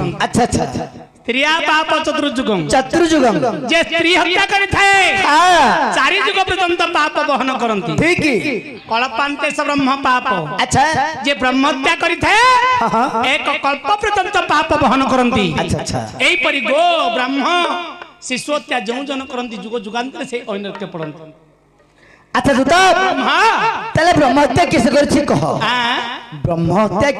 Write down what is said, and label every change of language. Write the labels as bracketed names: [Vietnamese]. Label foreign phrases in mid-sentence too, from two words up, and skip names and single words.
[Odia] ଅଚ୍ଛା ଅଚ୍ଛା [Sanskrit] स्त्रिया पाप चतुर्जुगं चतुर्जुगम [Odia] ଯେ ସ୍ତ୍ରୀ ହତ୍ୟା କରି ଥାଏ ଚାରି ଯୁଗ ପର୍ଯ୍ୟନ୍ତ ପାପ ବହନ କରନ୍ତି ठीक [Sanskrit] कल्पान्ते स ब्रह्म पाप [Odia] अच्छा ଯେ ବ୍ରହ୍ମ ହତ୍ୟା କରି ଥାଏ ଏକ କଳ୍ପ ପର୍ଯ୍ୟନ୍ତ ପାପ ବହନ କରନ୍ତି ଅଚ୍ଛା ଅଚ୍ଛା ଏଇ ପରି ଗୋ ବ୍ରହ୍ମ ଶିଶୁ ହତ୍ୟା ଯେଉଁ ଜନ କରନ୍ତି ଯୁଗ ଯୁଗାନ୍ତେ ସେ ଅନର୍ଥ ପଡ଼ନ୍ତି ଅଚ୍ଛା ଦୂତ हां ତାହେଲେ ବ୍ରହ୍ମହତ୍ୟା କିଏ କରୁଛି କହ हां ब्रह्महत्या